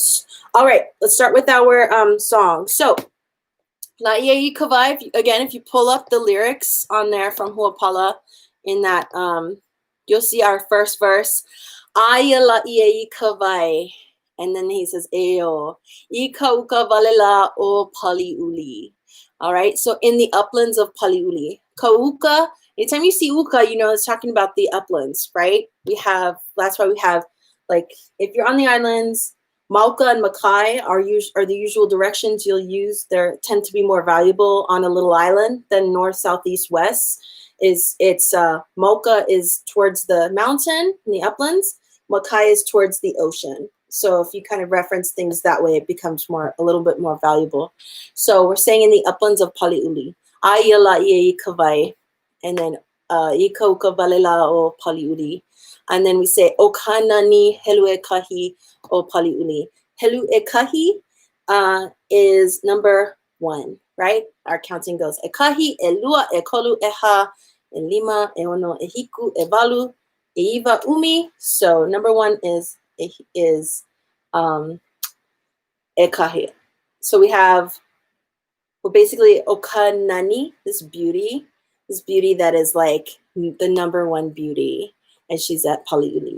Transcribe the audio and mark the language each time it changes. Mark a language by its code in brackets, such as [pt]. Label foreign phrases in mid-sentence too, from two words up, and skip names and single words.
[en] All right, let's start with our song. So, La'iei Kawai, again, if you pull up the lyrics on there from Huapala, in that, you'll see our first verse. [haw] Aia La'iei Kawai. [en] And then he says, Eo, [haw] Ika uka valela o Paliuli. [en] All right, so in the uplands of Paliuli. Kauka, anytime you see uka, you know it's talking about the uplands, right? That's why we have, like, if you're on the islands, Mauka and Makai are the usual directions you'll use. They tend to be more valuable on a little island than north, south, east, west. Mauka is towards the mountain in the uplands. Makai is towards the ocean. So if you kind of reference things that way, it becomes a little bit more valuable. So we're saying in the uplands of Paliuli, [haw] Aia La'iei Kawai, [en] and then [haw] Ika uka valela o Paliuli. [en] And then we say, [haw] Okana ni helu e kahi o Paliuli. Helu e kahi [en] is number 1, right? Our counting goes, [haw] e kahi, e lua, e kolu, e ha, e lima, e ono, e hiku, e walu, e iwa, umi. [en] So number 1 is [haw] e kahi. [en] So we're basically Okanani, this beauty that is like the number 1 beauty. And she's at Paliuli.